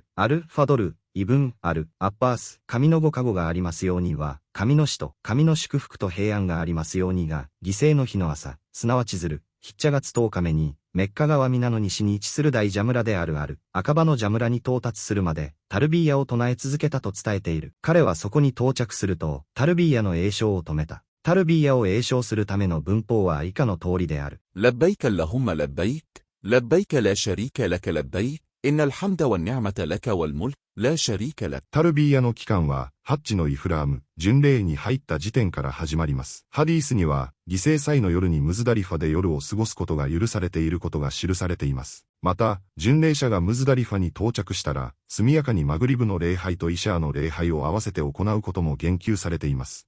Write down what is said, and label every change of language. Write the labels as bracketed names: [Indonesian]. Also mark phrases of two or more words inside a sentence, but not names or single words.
[Japanese] ファドル、イブン、アッバース、神のご加護がありますようには、神の使と神の祝福と平安がありますようにが、犠牲の日の朝、すなわちヒッチャ月10日目に、メッカ川皆の西に位置する大ジャムラである赤羽のジャムラに到達するまで、タルビーヤを唱え続けたと伝えている。彼はそこに到着すると、タルビーヤの詠唱を止めた。タルビーヤを詠唱するための文法は以下の通りである。 [Arabic] لبيك اللهم لبيك لبيك لا شريك لك لبيك إن الحمد والنعمة لك والملك لا شريك لك。 [Japanese] タルビーヤの期間は、ハッジのイフラーム、巡礼に入った時点から始まります。ハディースには、犠牲祭の夜にムズダリファで夜を過ごすことが許されていることが記されています。また、巡礼者がムズダリファに到着したら、速やかにマグリブの礼拝とイシャーの礼拝を合わせて行うことも言及されています。